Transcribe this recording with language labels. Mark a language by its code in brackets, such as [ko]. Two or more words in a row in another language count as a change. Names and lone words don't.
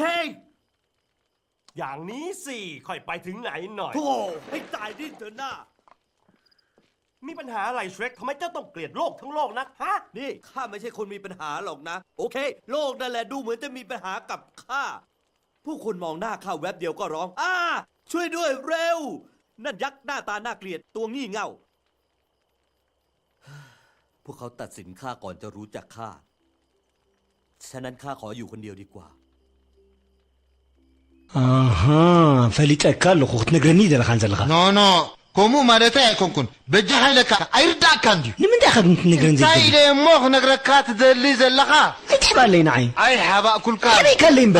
[th] อย่างนี้สิค่อยไปถึงไหนหน่อยโธ่ให้ตายดิ้นเถอะหน้ามีปัญหาอะไรเชร็กทำไมเจ้าต้องเกลียดโลกทั้งโลกนักฮะนี่ข้าไม่ใช่คนมีปัญหาหรอกนะโอเคโลกนั่นแหละดูเหมือนจะมีปัญหากับข้าผู้คนมองหน้าข้าแวบเดียวก็ร้องช่วยด้วยเร็วนั่นยักษ์หน้าตาน่าเกลียดตัวงี่เง่าพวกเขาตัดสินข้าก่อนจะรู้จักข้าฉะนั้นข้าขออยู่คนเดียวดีกว่า [ti] ፈሊጠካ ኣለኹ ክትነግረኒ ዘለኻ ዘለኻ ኖ ከምኡ ማለት ኣይኮንኩን በጃ ሃይለካ ኣይርዳእካ እንድዩ ንምንታይ ኻ ግን ክትነግረኒ እንታይ ኢለ እሞ ክነግረካ ትደሊ ዘለኻ ኣይትሕባለይ ንዓይ ኣይሓባእኩልካ ከመይ ካለይ እምበር